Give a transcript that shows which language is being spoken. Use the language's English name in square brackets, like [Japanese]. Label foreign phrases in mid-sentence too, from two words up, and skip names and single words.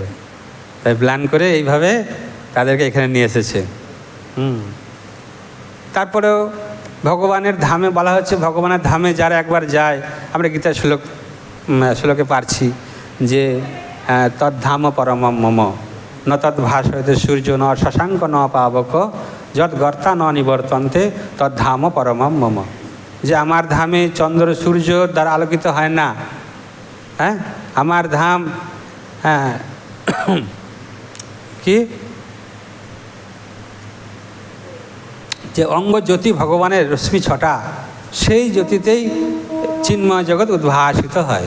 [Bangla] তাই প্ল্যান করে এইভাবে তাদেরকে এখানে নিয়ে এসেছে। তারপরেও ভগবানের ধামে বলা হচ্ছে, ভগবানের ধামে যারা একবার যায়, আমরা গীতার শ্লোকে পারছি যে [Sanskrit] তদ্ধাম পরমম মম ন তদ্ভাসয়তে সূর্য ন শশাঙ্ক ন পাবক যৎ গর্তা ন নিবর্তন্তে তদ্ধাম পরমম মম, [Bangla] যে আমার ধামে চন্দ্র সূর্য দ্বারা আলোকিত হয় না। হ্যাঁ, আমার ধাম, হ্যাঁ কি যে অঙ্গ জ্যোতি ভগবানের রশ্মি ছটা, সেই জ্যোতিতেই চিন্ময় জগৎ উদ্ভাসিত হয়।